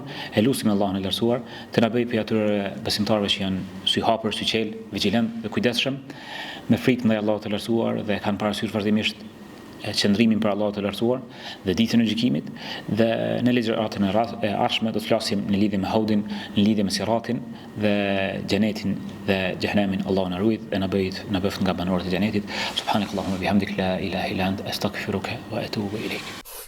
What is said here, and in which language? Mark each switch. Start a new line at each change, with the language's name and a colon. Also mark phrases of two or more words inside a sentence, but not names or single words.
Albanian: E lutim Allahun e lartësuar të na bëjë prej atyre besimtarëve që janë sy hapur, sy qel, vigjilent dhe kujdesshëm me frikë ndaj Allahut të lartësuar dhe kanë parasysh vazhdimisht qëndrimin për Allahut të lartësuar dhe ditën e gjykimit. Dhe në ligjëratën e ardhshme do të flasim në lidhje me Haudin, në lidhje me Siratin dhe xhenetin dhe xhehenemin. Allahu na ruaj dhe na bëft nga banorët e xhenetit.
Arabic: سبحانك اللهم وبحمدك لا إله إلا أنت أستغفرك وأتوب إليك.